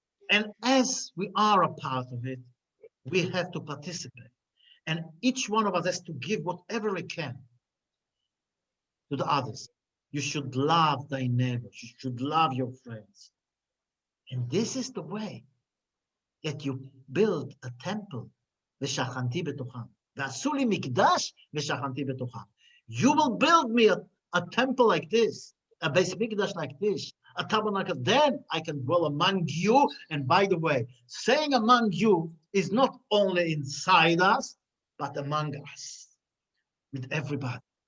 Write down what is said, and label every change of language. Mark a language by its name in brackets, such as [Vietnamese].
[English] And as we are a part of it, we have to participate. And each one of us has to give whatever we can to the others. You should love thy neighbors. You should love your friends. And this is the way that you build a temple. [Hebrew] ושכנתי בתוכם. ועשו לי מקדש ושכנתי בתוכם. [English] You will build me a temple like this, a base mikdash like this, a tabernacle. Then I can dwell among you. And by the way, saying among you is not only inside us, but among us, with everybody.